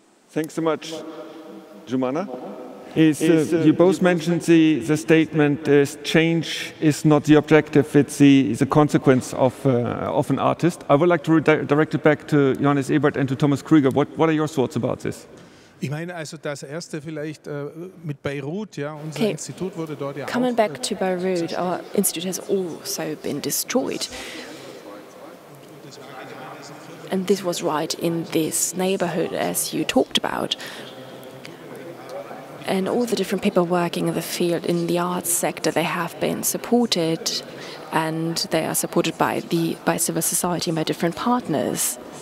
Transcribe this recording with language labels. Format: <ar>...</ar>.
<en>Thanks so much, Joumana. You both mentioned the statement change is not the objective, it's the consequence of an artist. I would like to direct it back to Johannes Ebert and to Thomas Krüger. What are your thoughts about this?</en> <de>Ich meine, also das erste vielleicht mit Beirut, ja, unser Institut wurde dort ja auch.</de> <en>Coming back to Beirut, our institute has also been destroyed. And this was right in this neighborhood, as you talked about. And all the different people working in the field, in the arts sector, they have been supported, and they are supported by civil society and by different partners.</en>